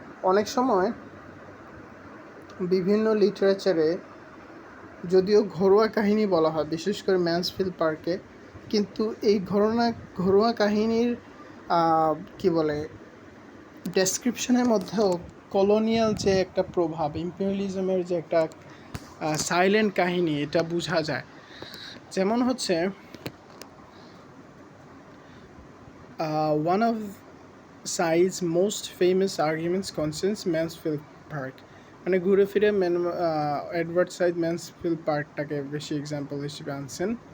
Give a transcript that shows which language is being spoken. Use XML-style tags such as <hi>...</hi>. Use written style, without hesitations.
<bn>অনেক সময় বিভিন্ন লিটারেচারে যদিও ঘরোয়া কাহিনী বলা হয়, বিশেষ করে ম্যানসফিল্ড পার্কে, কিন্তু এই ঘরোয়া কাহিনীর কি বলে ডেসক্রিপশনের মধ্যেও কলোনিয়াল যে একটা প্রভাব, ইম্পেরিয়ালিজমের যে একটা সাইলেন্ট কাহিনী, এটা বোঝা যায়। যেমন হচ্ছে</bn> <en>One of Sai's most famous arguments concerns Mansfield Park.</en> <bn>মানে ঘুরে ফিরে এডওয়ার্ড সাইড ম্যানসফিল্ড পার্কটাকে বেশি এক্সাম্পল হিসেবে আনছেন।</bn>